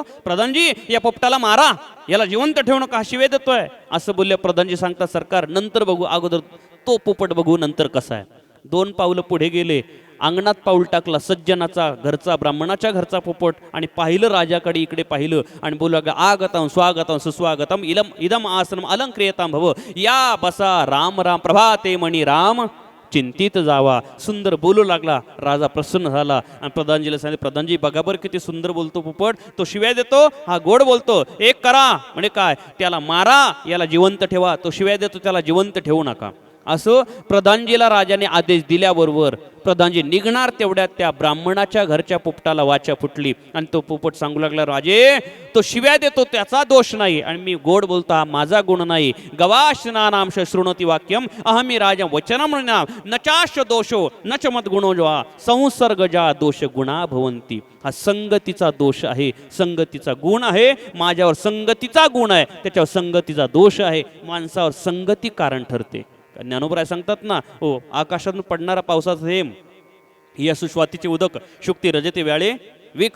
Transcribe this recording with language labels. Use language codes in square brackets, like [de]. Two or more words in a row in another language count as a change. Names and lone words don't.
[mr] प्रधानजी या पोपटाला मारा, याला जिवंत ठेवू नका, हा शिव्या देतोय असं बोलले. प्रधानजी सांगतात सरकार नंतर बघू, अगोदर तो पोपट बघू नंतर कसा आहे. 2 पावलं पुढे गेले, अंगणात पाऊल टाकला, सज्जनाचा घरचा ब्राह्मणाच्या घरचा पोपट आणि पाहिलं राजाकडे, इकडे पाहिलं आणि बोलू लागला, [sa] आगतम स्वागतम सुस्वागतम इदम आसनम अलंक्रियताम भव, [mr] या बसा राम राम प्रभाते मणी राम चिंतित जावा. सुंदर बोलू लागला. राजा प्रसन्न झाला आणि प्रधानजीला सांगितले, प्रधानजी बघा बरं किती सुंदर बोलतो पोपट, तो शिव्या देतो, हा गोड बोलतो. एक करा म्हणजे काय, त्याला मारा, याला जिवंत ठेवा, तो शिव्या देतो त्याला जिवंत ठेवू नका. असं प्रधानजीला राजाने आदेश दिल्याबरोबर प्रधानजी निघणार तेवढ्यात त्या ब्राह्मणाच्या घरच्या पोपटाला वाचा फुटली आणि तो पोपट सांगू लागला, राजे तो शिव्या देतो त्याचा दोष नाही आणि मी गोड बोलतो हा माझा गुण नाही. [sa] गवाशनानाम शृणोति वाक्यम अहमि राजा वचनमणीनाम न चाश्च दोषो न च मद्गुणो वा संसर्गजा दोष गुणा भवंती. [mr] हा संगतीचा दोष आहे, संगतीचा गुण आहे. माझ्यावर संगतीचा गुण आहे, त्याच्यावर संगतीचा दोष आहे. माणसावर संगती कारण ठरते. ज्ञानोबराय सांगतात ना, हो आकाशातून पडणारा पावसाचा थेंब ही असू स्वातीचे उदक शुक्ती रजते व्याळे विक.